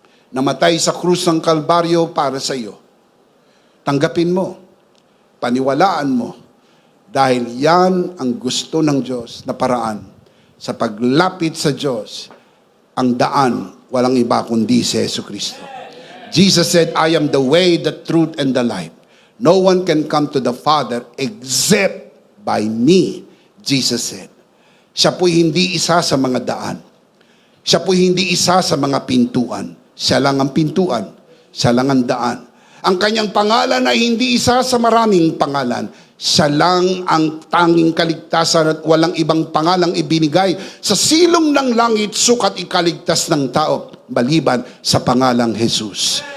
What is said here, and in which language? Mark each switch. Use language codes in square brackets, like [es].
[tl] Namatay sa krus ng Kalbaryo para sa iyo. Tanggapin mo, paniwalaan mo, dahil yan ang gusto ng Diyos na paraan sa paglapit sa Diyos Ang daan, walang iba kundi si Jesucristo. [en] Jesus said, I am the way, the truth, and the life. No one can come to the Father except by me, Jesus said. [tl] Siya po'y hindi isa sa mga daan. Siya po'y hindi isa sa mga pintuan. Siya lang ang pintuan. Siya lang ang daan. Ang kanyang pangalan ay hindi isa sa maraming pangalan. Siya lang ang tanging kaligtasan at walang ibang pangalang ibinigay sa silong ng langit sukat ikaligtas ng tao maliban sa pangalang Jesus.